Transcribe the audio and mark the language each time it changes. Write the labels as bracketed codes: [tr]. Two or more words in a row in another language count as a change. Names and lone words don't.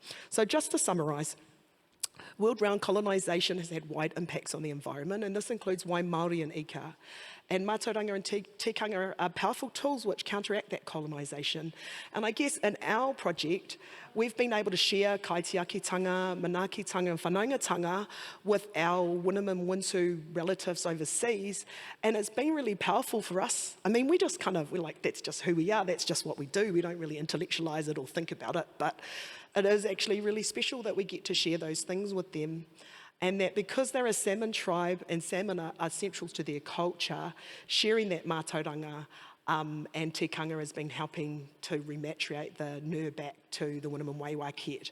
[en] So just to summarise, world-round colonisation has had wide impacts on the environment, and this includes why Māori and ika. And mātauranga and tikanga are powerful tools which counteract that colonisation. And I guess in our project, we've been able to share kaitiakitanga, manaakitanga and whanaungatanga with our Winnemem Wintu relatives overseas, and it's been really powerful for us. I mean, we're like, that's just who we are, that's just what we do. We don't really intellectualise it or think about it, but it is actually really special that we get to share those things with them. And that because they're a salmon tribe and salmon are central to their culture, sharing that mātauranga and tikanga has been helping to rematriate the nur back to the Winnemem Waywaket.